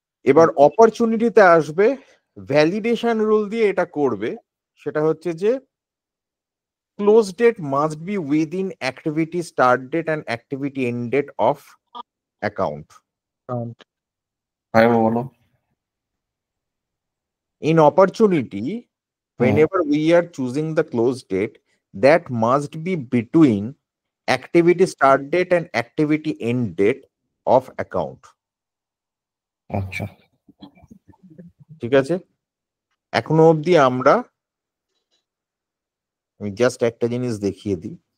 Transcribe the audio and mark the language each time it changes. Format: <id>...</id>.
<bn>এবার অপরচুনিটিতে আসবে, validation rule দিয়ে এটা করবে। সেটা হচ্ছে যে</bn> <en>Close date must be within activity start date and activity end date of account.</en> <bn>বলো।</bn> <en>In opportunity, whenever we are choosing the close date, that must be between activity start date and activity end date of account.</en> <bn>আচ্ছা, ঠিক আছে। এখনো অবধি আমি just একটা জিনিস দেখিয়ে দিই।</bn>